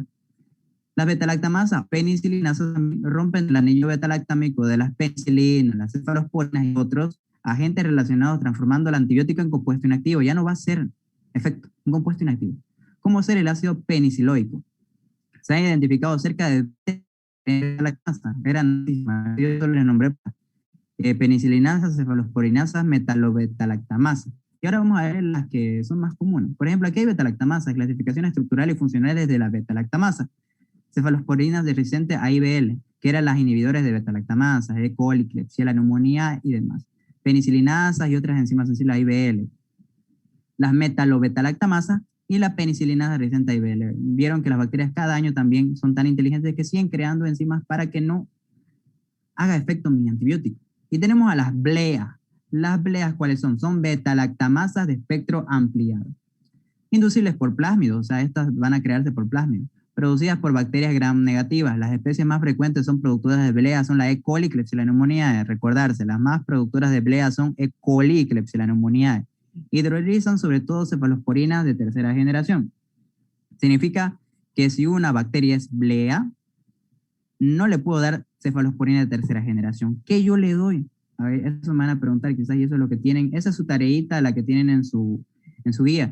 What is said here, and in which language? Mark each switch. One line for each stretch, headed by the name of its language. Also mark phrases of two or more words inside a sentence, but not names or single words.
Spanish: Las beta-lactamasas, penicilinasas, rompen el anillo beta-lactámico de las penicilinas, las cefalosporinas y otros agentes relacionados, transformando el antibiótico en compuesto inactivo. Ya no va a ser efecto, un compuesto inactivo. ¿Cómo ser el ácido peniciloico? Se han identificado cerca de beta-lactamasa, yo les nombré penicilinasas, cefalosporinasas, metalobeta-lactamasa. Y ahora vamos a ver las que son más comunes. Por ejemplo, aquí hay beta-lactamasa, clasificaciones estructurales y funcionales de la beta-lactamasa. Cefalosporinas resistentes a IBL, que eran las inhibidores de beta-lactamasa, E. coli, Klebsiella, neumonía y demás. Penicilinasas y otras enzimas sensibles a IBL. Las metalobeta-lactamasa y la penicilina resistente a IBL. Vieron que las bacterias cada año también son tan inteligentes que siguen creando enzimas para que no haga efecto mi antibiótico. Y tenemos a las bleas. Las bleas, ¿cuáles son? Son beta-lactamasas de espectro ampliado. Inducibles por plásmidos, o sea, estas van a crearse por plásmido. Producidas por bacterias gram negativas. Las especies más frecuentes son productoras de blea, son la E. coli, Klebsiella pneumoniae. Recordarse, las más productoras de blea son E. coli, Klebsiella pneumoniae. Hidrolizan sobre todo cefalosporinas de tercera generación. Significa que si una bacteria es blea, no le puedo dar cefalosporina de tercera generación. ¿Qué yo le doy? A ver, eso me van a preguntar quizás, y eso es lo que tienen, esa es su tareita, la que tienen en su guía.